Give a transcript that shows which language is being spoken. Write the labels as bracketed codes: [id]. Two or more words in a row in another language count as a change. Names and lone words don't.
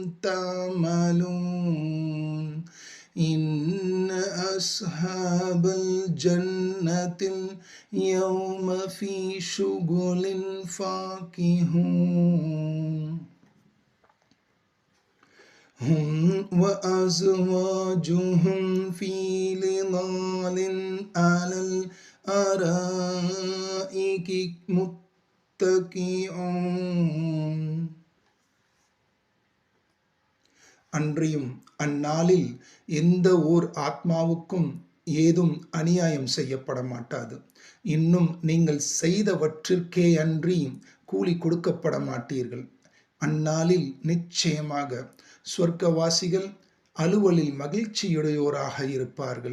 [ar] تَعْمَلُونَ إِنَّ أَصْحَابَ الْجَنَّةِ الْيَوْمَ فِي شُغُلٍ فَاكِهُونَ هم وأزواجهم في ظلال على الأرائك متكئون. [ta] அன்றியும் அந்நாளில் எந்த ஓர் ஆத்மாவுக்கும் ஏதும் அநியாயம் செய்யப்பட மாட்டாது. இன்னும் நீங்கள் செய்தவற்றிற்கே அன்றி கூலி கொடுக்கப்பட மாட்டீர்கள். அந்நாளில் நிச்சயமாக சொர்க்கவாசிகள் அலுவலில் மகிழ்ச்சியுடையோராக இருப்பார்கள்.